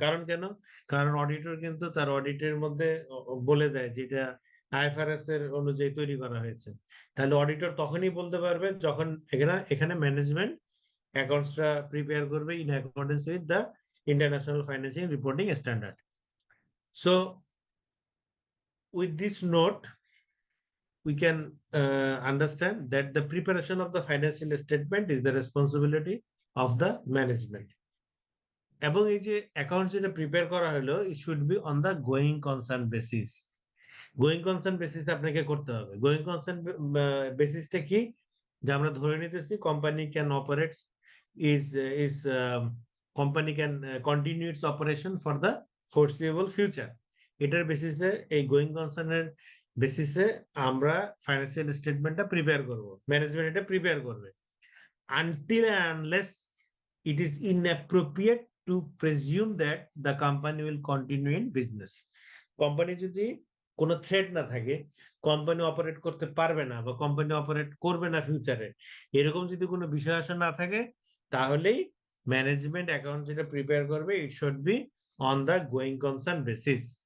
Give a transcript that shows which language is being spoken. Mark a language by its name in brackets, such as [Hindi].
[Bangla] কারণ কেন, কারণ অডিটর কিন্তু তার অডিটের মধ্যে বলে দেয় যেটা আইএফআরএস এর অনুযায়ী তৈরি করা হয়েছে। তাহলে অডিটর তখনই বলতে পারবে যখন এখানে এখানে ম্যানেজমেন্ট অ্যাকাউন্টসটা প্রিপেয়ার করবে [English] In accordance with the international financial reporting standard. So with this note we can understand that the preparation of the financial statement is the responsibility of the management. [Bangla] এবং এই যে অ্যাকাউন্ট যেটা prepare করা হলো, [English] it should be on the going concern basis. [Bangla] Going concern basis আপনাকে করতে হবে। Going concern বেসিসটা কি, যে আমরা ধরে নিতেছি [English] Company can operate is is company can continue its operation for the foreseeable future. [Bangla] এটার বেসিসে, এই গোয়িং কনসার্নের বেসিসে আমরা ফাইন্যান্সিয়াল স্টেটমেন্টটা প্রিপেয়ার করব, ম্যানেজমেন্ট এটা প্রিপেয়ার করবে। [English] Until and unless it is inappropriate to presume that the company will continue in business. [Bangla] Company যদি কোনো থ্রেট না থাকে, কোম্পানি অপারেট করতে পারবে না বা কোম্পানি অপারেট করবে না ফিউচারে, এরকম যদি কোনো বিষয় আসা না থাকে, তাহলেই ম্যানেজমেন্ট অ্যাকাউন্ট যেটা প্রিপেয়ার করবে, [English] It should be on the going concern basis.